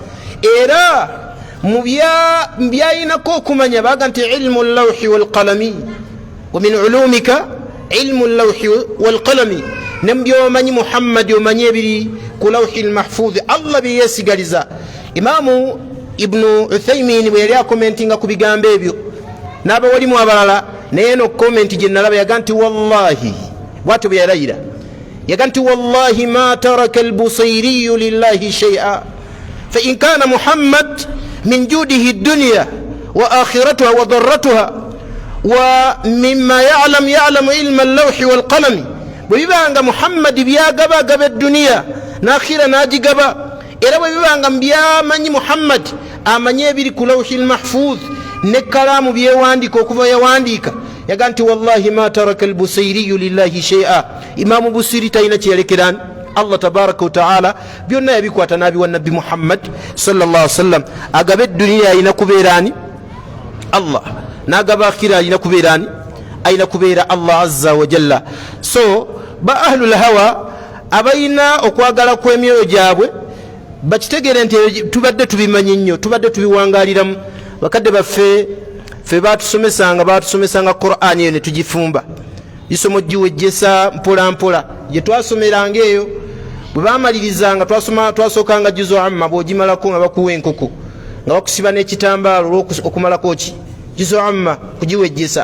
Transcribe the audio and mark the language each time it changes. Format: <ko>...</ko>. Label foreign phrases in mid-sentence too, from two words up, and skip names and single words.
<lg>Era mu byayinako okumanya baga nti</lg> <ar>علم اللوح والقلم ومن علومك علم اللوح والقلم,</ar> <lg>ne mbyomanyi Muhammad omanyi ebiri ku</lg> <ar>اللوح المحفوظ</ar> <lg>Allah bye yeesigaliza. Imaamu Ibnu Uthaymin bwe yali akomentinga ku bigambo ebyo n'abawalimu abalala, naye no komenti gye nalaba yaga nti wallahi, bwatyo bwe yalayira, yaga nti</lg> <ar>والله ما ترك البوصيري لله شيئا فإن كان محمد من جوده الدنيا وآخرتها وضرتها ومما يعلم علم اللوح والقلم.</ar> <lg>Bwe bibanga Muhammad byagaba edduniya n'akhira n'agigaba, era bwe bibanga mbyamanyi Muhammad amanye ebiri ku</lg> <ar>اللوح المحفوظ</ar> <lg>ne kalamu byewandika okuva yawandiika, yaga nti</lg> <ar>والله ما ترك البوصيري لله شيئا.</ar> <lg>Imaamu Busiri talina kyeyalekerani Allah</lg> <ar>تبارك وتعالى,</ar> <lg>byonna yabikwata nabiwa nabbi Muhammad</lg> <ar>صلى الله عليه وسلم.</ar> <lg>Agaba edduniya alina kubeerani Allah, n'agaba akhira alina kubeerani, alina kubeera Allah</lg> <ar>عز وجل.</ar> <lg>So ba</lg> <ar>أهل الهوى</ar> <lg>abayina okwagala kw'emyoyo gyabwe bakitegere nti tubadde tubimanyi nnyo, tubadde tubiwangaliramu. Bakadde baffe batusomesanga Qur'ani eyo ne tugifumba, isomo giwejjesa mpola mpola. Gye twasomeranga eyo bwe bamalirizanga twasookanga juzu amma, bw'ogimalako nga bakuwa enkoko nga bakusiba n'ekitambaalo okumalako ki juzu amma kugiwejjesa.</lg>